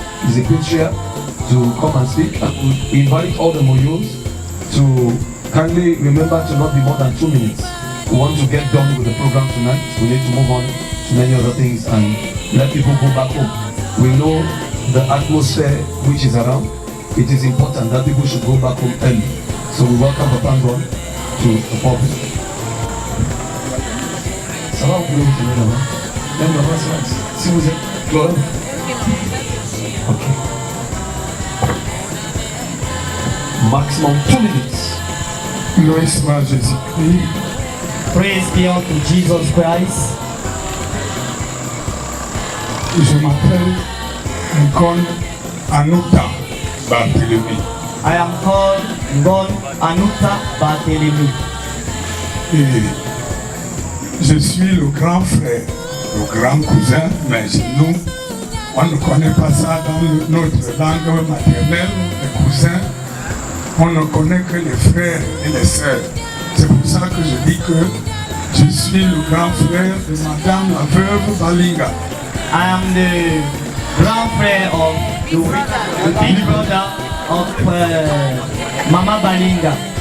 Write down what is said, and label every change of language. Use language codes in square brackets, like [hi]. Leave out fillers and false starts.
[en] He's a patriarch to come and speak. And we invite all the Moyos to kindly remember to not be more than 2 minutes. We want to get done with the program tonight. We need to move on to many other things and let people go back home. We know the atmosphere which is around. It is important that people should go back home early. So we welcome Papa Ngon to the pulpit. [fr] Ça va, vous pouvez vous tenir là-bas. Même là-bas, ça va. Si vous êtes Florent. Ok. [en] Maximum 2 minutes. [fr] Loué soit Jésus-Christ. [en] Praise be unto Jesus Christ. [fr] Je m'appelle Ngon Anuta Barthélemy. [en] I am called Ngon Anuta Barthélemy. [fr] Et je suis le grand frère, le grand cousin, mais chez nous, on ne connaît pas ça dans notre langue maternelle, les cousins. On ne connaît que les frères et les sœurs. C'est pour ça que je dis que je suis le grand frère de Madame la veuve Balinga. [en] I am the grand friend of the big brother of Mama Balinga.